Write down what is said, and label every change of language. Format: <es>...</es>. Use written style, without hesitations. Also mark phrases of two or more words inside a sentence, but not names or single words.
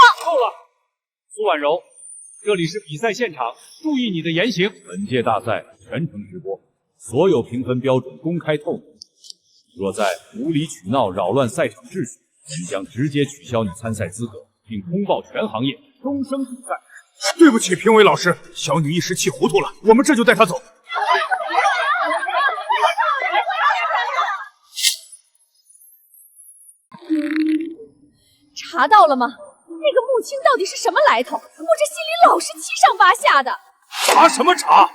<zh>夠了，蘇婉柔，這裡是比賽現場，注意你的言行。本屆大賽全程直播，所有評分標準公開透明。若再無理取鬧擾亂賽場秩序，本將直接取消你參賽資格，並通報全行業，終生禁賽。對不起，評委老師，小女一時氣糊塗了，我們這就帶她走。查到了嗎？那個穆青到底是什麼來頭？我這心裡老是七上八下的。查什麼查？</zh>